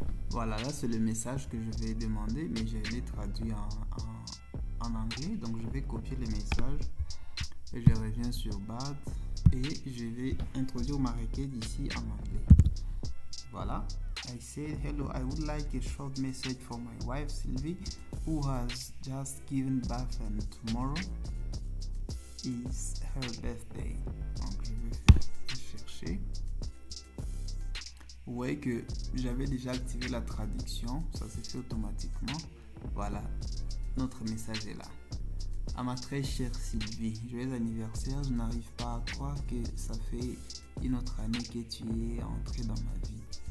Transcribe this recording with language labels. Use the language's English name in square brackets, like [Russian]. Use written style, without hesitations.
[French] Voilà, là c'est le message que je vais demander, mais je l'ai traduit en anglais. Donc je vais copier le message et je reviens sur Bard et je vais introduire ma requête ici en anglais. Voilà. [English] I said, hello, I would like a short message for my wife Sylvie, who has just given birth and tomorrow is her birthday. [French] Donc je vais faire chercher. Vous voyez que j'avais déjà activé la traduction, ça s'est fait automatiquement. Voilà, notre message est là. À ma très chère Sylvie, joyeux anniversaire. Je n'arrive pas à croire que ça fait une autre année que tu es entrée dans ma vie.